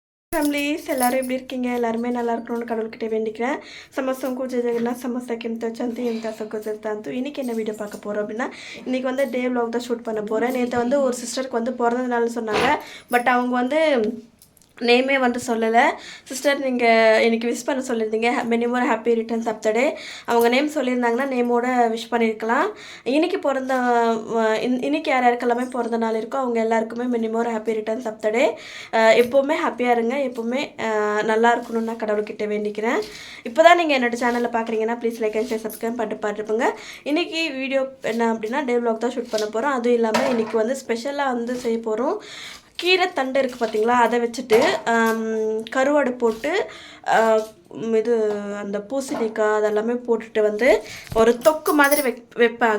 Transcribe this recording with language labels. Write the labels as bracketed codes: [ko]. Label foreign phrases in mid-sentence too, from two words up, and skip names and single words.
[ta] ஃபேமிலிஸ் எல்லாரும் எப்படி இருக்கீங்க? எல்லாருமே நல்லா இருக்கணும்னு கடவுள்கிட்ட வேண்டிக்கிறேன். సమస్తంకు జగన్న సమస్తకి ఎంత చంతి ఎంత சகோதரத்தாந்து இன்னைக்கு என்ன வீடியோ பார்க்க போகிறோம் அப்படின்னா, இன்றைக்கி வந்து [en] day vlog [ta] தான் ஷூட் பண்ண போகிறேன். நேற்று வந்து ஒரு சிஸ்டருக்கு வந்து பிறந்த நாள்னு சொன்னாங்க. பட் அவங்க வந்து நேமே வந்து சொல்லலை. சிஸ்டர் நீங்கள் எனக்கு விஷ் பண்ண சொல்லியிருந்தீங்க, [en] many more happy returns of the day. [ta] அவங்க நேம் சொல்லியிருந்தாங்கன்னா நேமோட விஷ் பண்ணியிருக்கலாம். இன்றைக்கி இன்றைக்கி யார் யாருக்கெல்லாமே பிறந்த நாள் இருக்கோ அவங்க எல்லாருக்குமே [en] many more happy returns of the day. [ta] எப்போவுமே ஹாப்பியாக இருங்க, எப்போவுமே நல்லா இருக்கணும்னு நான் கடவுள்கிட்ட வேண்டிக்கிறேன். இப்போ தான் நீங்கள் என்னோடய சேனலில் பார்க்குறீங்கன்னா [en] please like and share subscribe [ta] பண்ணிட்டு பார்த்துருப்போங்க. இன்றைக்கி வீடியோ என்ன அப்படின்னா [en] day vlog [ta] தான் ஷூட் பண்ண போகிறோம். அதுவும் இல்லாமல் இன்றைக்கி வந்து ஸ்பெஷலாக வந்து செய்ய போகிறோம். கீரை தண்டு இருக்குது பார்த்தீங்களா, அதை வச்சுட்டு கருவாடு போட்டு இது அந்த பூசணிக்காய் அதெல்லாமே போட்டுட்டு வந்து ஒரு தொக்கு மாதிரி வைப்பாங்க.